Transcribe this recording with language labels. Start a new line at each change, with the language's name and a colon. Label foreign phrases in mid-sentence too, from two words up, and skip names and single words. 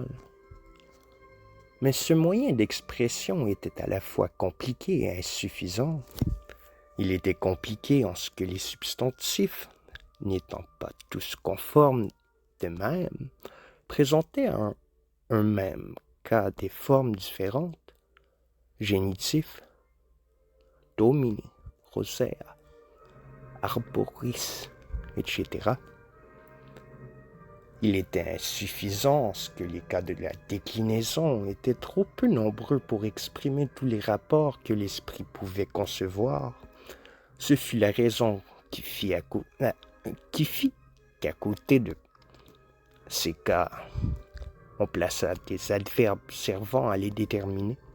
French: Mais ce moyen d'expression était à la fois compliqué et insuffisant. Il était compliqué en ce que les substantifs, n'étant pas tous conformes d'eux-mêmes, présentaient un même cas des formes différentes. Génitif,
Latin: domini, rosea, arboris,
French: etc. Il était insuffisant en ce que les cas de la déclinaison étaient trop peu nombreux pour exprimer tous les rapports que l'esprit pouvait concevoir. Ce fut la raison qui fit qu'à côté de ces cas, on plaça des adverbes servant à les déterminer.